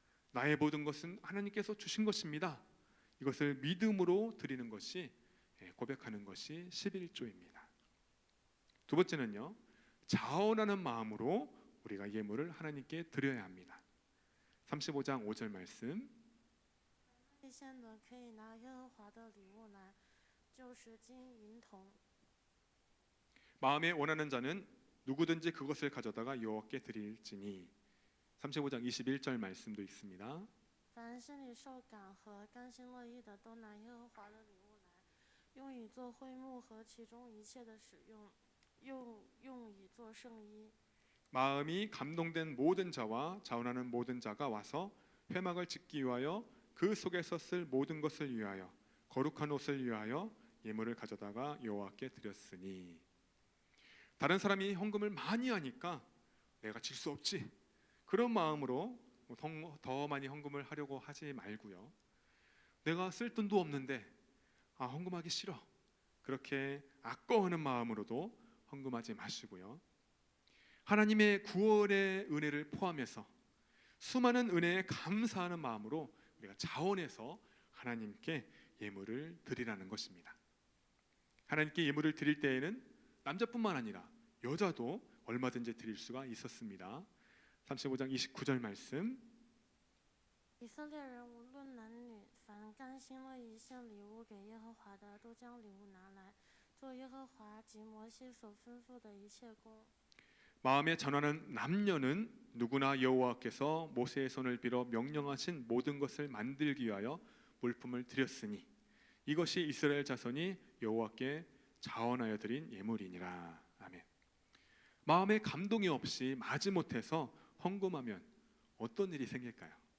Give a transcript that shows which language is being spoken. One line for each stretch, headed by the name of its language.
Korean: 나의 모든 것은 하나님께서 주신 것입니다. 이것을 믿음으로 드리는 것이 고백하는 것이 11조입니다. 두 번째는요, 자원하는 마음으로 우리가 예물을 하나님께 드려야 합니다. 35장 5절 말씀.
Chinese: 祭献的可以拿耶和华的礼物来，就是金银铜。
Korean: 마음에 원하는 자는 누구든지 그것을 가져다가 여호와께 드릴지니. 35장 21절 말씀도 있습니다.
Chinese: 凡心里受感和甘心乐意的，都拿耶和华的礼物来，用以做会幕和其中一切的使用，用以做圣衣。
Korean: 마음이 감동된 모든 자와 자원하는 모든 자가 와서 회막을 짓기 위하여 그 속에서 쓸 모든 것을 위하여 거룩한 옷을 위하여 예물을 가져다가 여호와께 드렸으니. 다른 사람이 헌금을 많이 하니까 내가 질 수 없지, 그런 마음으로 더 많이 헌금을 하려고 하지 말고요. 내가 쓸 돈도 없는데 헌금하기 싫어, 그렇게 아까워하는 마음으로도 헌금하지 마시고요. 하나님의 구원의 은혜를 포함해서 수많은 은혜에 감사하는 마음으로 우리가 자원해서 하나님께 예물을 드리라는 것입니다. 하나님께 예물을 드릴 때에는 남자뿐만 아니라 여자도 얼마든지 드릴 수가 있었습니다. 35장 29절 말씀.
Chinese: 以色列人无论男女，凡甘心乐意献礼物给耶和华的，都将礼物拿来，做耶和华及摩西所吩咐的一切工。
Korean: 마음에 전하는 남녀는 누구나 여호와께서 모세의 손을 빌어 명령하신 모든 것을 만들기 위하여 물품을 드렸으니 이것이 이스라엘 자손이 여호와께 자원하여 드린 예물이니라. 아멘. 마음에 감동이 없이 마지못해서 헌금하면 어떤 일이 생길까요?